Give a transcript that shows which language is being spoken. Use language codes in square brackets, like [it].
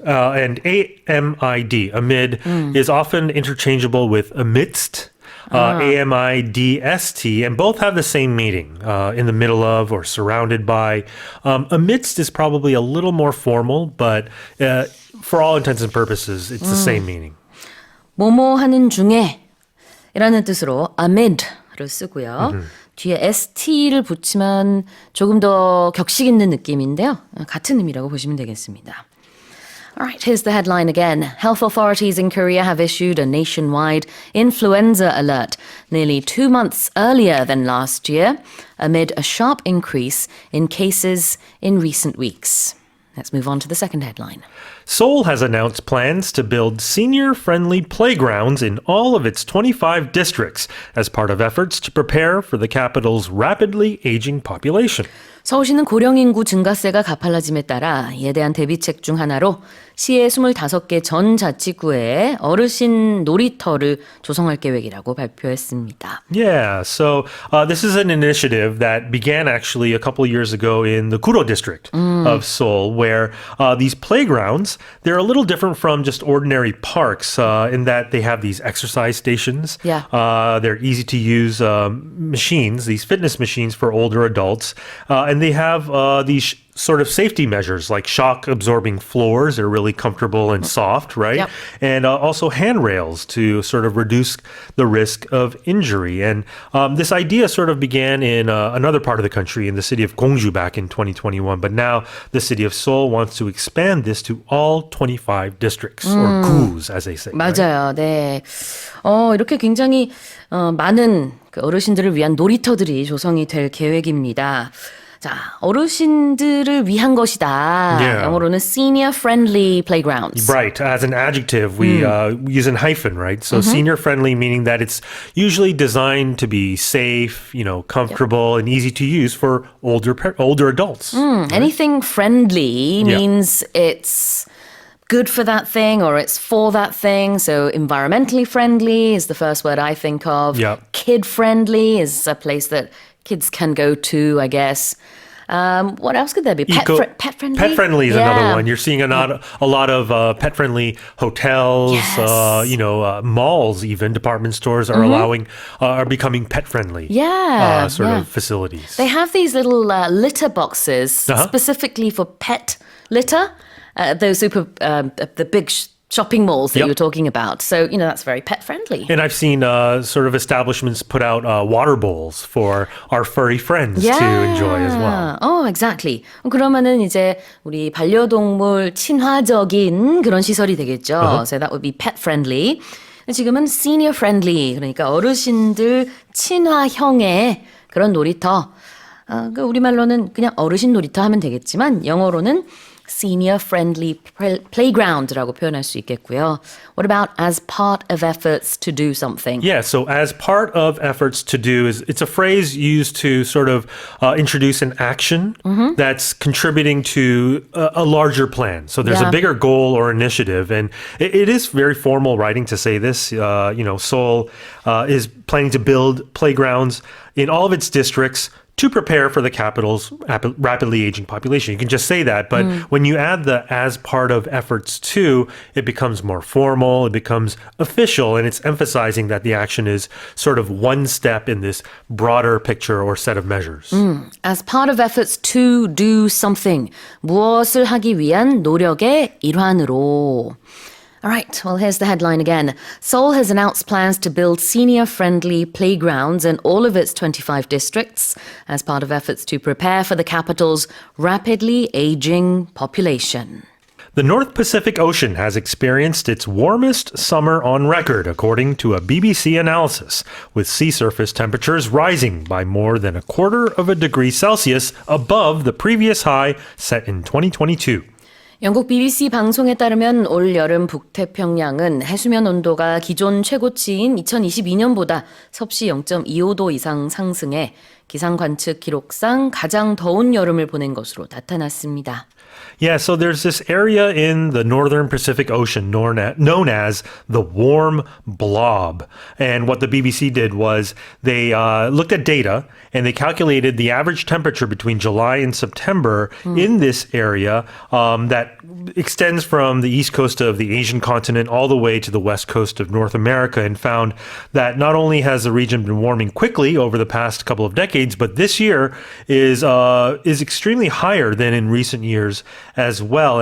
[en] And AMID, amid, is often interchangeable with amidst. AMIDST, and both have the same meaning, in the middle of or surrounded by. Amidst is probably a little more formal, but for all intents and purposes, it's the same meaning. [ko] 뭐뭐 하는 중에 이라는 뜻으로 amid를 쓰고요. 뒤에 ST를 붙이면 조금 더 격식 있는 느낌인데요. 같은 의미라고 보시면 되겠습니다. [en] All right, here's the headline again. Health authorities in Korea have issued a nationwide influenza alert nearly 2 months earlier than last year, amid a sharp increase in cases in recent weeks. Let's move on to the second headline. Seoul has announced plans to build senior-friendly playgrounds in all of its 25 districts as part of efforts to prepare for the capital's rapidly aging population. 서울시는 고령 인구 증가세가 가팔라짐에 따라 이에 대한 대비책 중 하나로 시의 25개 전 자치구에 어르신 놀이터를 조성할 계획이라고 발표했습니다. Yeah, so this is an initiative that began actually a couple years ago in the Guro district of Seoul, where these playgrounds, they're a little different from just ordinary parks in that they have these exercise stations. Yeah. They're easy to use machines, these fitness machines for older adults, and they have these sort of safety measures like shock absorbing floors. They're really comfortable and soft, right? Yep. And also handrails to sort of reduce the risk of injury. And this idea sort of began in another part of the country, in the city of Gwangju back in 2021. But now the city of Seoul wants to expand this to all 25 districts, or gu's, as they say. [ko] 맞아요. 네. 이렇게 굉장히 많은 그 어르신들을 위한 놀이터들이 조성이 될 계획입니다. 자, 어르신들을 위한 것이다. [en] Yeah. [ko] 영어로는 [en] senior friendly playgrounds. Right. As an adjective, we use an hyphen, right? So senior friendly, meaning that it's usually designed to be safe, comfortable and easy to use for older adults. Anything friendly means it's good for that thing or it's for that thing. So environmentally friendly is the first word I think of. Yeah. Kid friendly is a place that kids can go to, I guess. What else could there be? Pet friendly? Pet friendly is another one. You're seeing a lot of pet friendly hotels, Yes. malls, even department stores are are becoming pet friendly. Of facilities. They have these little litter boxes specifically for pet litter. Those the big shopping malls that you were talking about. So, that's very pet friendly. And I've seen sort of establishments put out water bowls for our furry friends to enjoy as well. Oh, exactly. [ko] 그러면은 이제 우리 반려동물 친화적인 그런 시설이 되겠죠. [en] So that would be pet friendly. [ko] 지금은 [en] senior friendly. [ko] 그러니까 어르신들 친화형의 그런 놀이터. 우리말로는 그냥 어르신 놀이터 하면 되겠지만 영어로는 [en] senior friendly playground [ko] 라고 표현할 수 있겠고요. [en] What about as part of efforts to do something? Yeah, so as part of efforts to do it's a phrase used to sort of introduce an action that's contributing to a larger plan. So there's a bigger goal or initiative, and it is very formal writing to say this. Seoul is planning to build playgrounds in all of its districts to prepare for the capital's rapidly aging population. You can just say that, but when you add the as part of efforts to, it becomes more formal, it becomes official, and it's emphasizing that the action is sort of one step in this broader picture or set of measures. As part of efforts to do something. [ko] 무엇을 하기 위한 노력의 일환으로. [en] All right, well, here's the headline again. Seoul has announced plans to build senior-friendly playgrounds in all of its 25 districts as part of efforts to prepare for the capital's rapidly aging population. The North Pacific Ocean has experienced its warmest summer on record, according to a BBC analysis, with sea surface temperatures rising by more than 1/4 degree Celsius above the previous high set in 2022. [ko] 영국 BBC 방송에 따르면 올 여름 북태평양은 해수면 온도가 기존 최고치인 2022년보다 섭씨 0.25도 이상 상승해 기상 관측 기록상 가장 더운 여름을 보낸 것으로 나타났습니다. [en] Yeah, so there's this area in the northern Pacific Ocean known as the warm blob. And what the BBC did was they looked at data and they calculated the average temperature between July and September in this area that extends from the east coast of the Asian continent all the way to the west coast of North America, and found that not only has the region been warming quickly over the past couple of decades, but this year is extremely higher than in recent years as well.